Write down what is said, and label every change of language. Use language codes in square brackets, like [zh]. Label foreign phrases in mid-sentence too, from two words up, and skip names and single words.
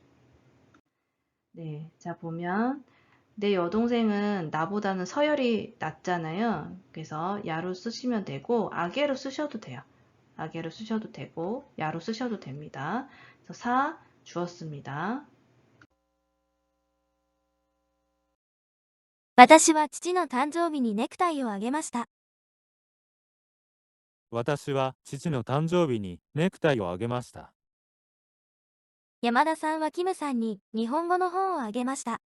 [ko] 네, 자 보면 내 여동생은 나보다는 서열이 낮잖아요. 그래서 야로 쓰시면 되고 아게로 쓰셔도 돼요. 아게로 쓰셔도 되고 야로 쓰셔도 됩니다. 그래서 사 주었습니다. [ja] 私は父の誕生日にネクタイをあげました。私は父の誕生日にネクタイをあげました。山田さんはキムさんに日本語の本をあげました。